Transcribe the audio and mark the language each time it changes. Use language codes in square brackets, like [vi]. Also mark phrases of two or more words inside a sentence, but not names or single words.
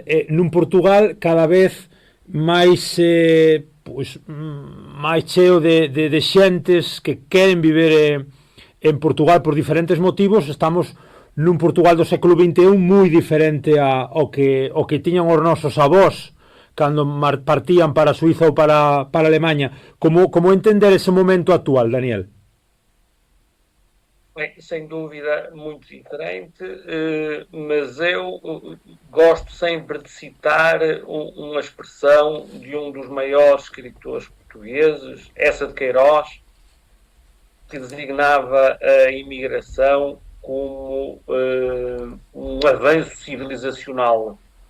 [gl] Nun Portugal cada vez máis cheo de xentes que queren viver en Portugal por diferentes motivos. Estamos nun Portugal do século XXI moi diferente ao que tiñan os nosos avós cando partían para Suiza ou para Alemanha. Como entender ese momento actual, Daniel? [pt] Bem, sem dúvida muito diferente, mas eu gosto sempre de citar uma expressão de um dos maiores escritores portugueses, essa de Queiroz, que designava a imigração como um avanço civilizacional.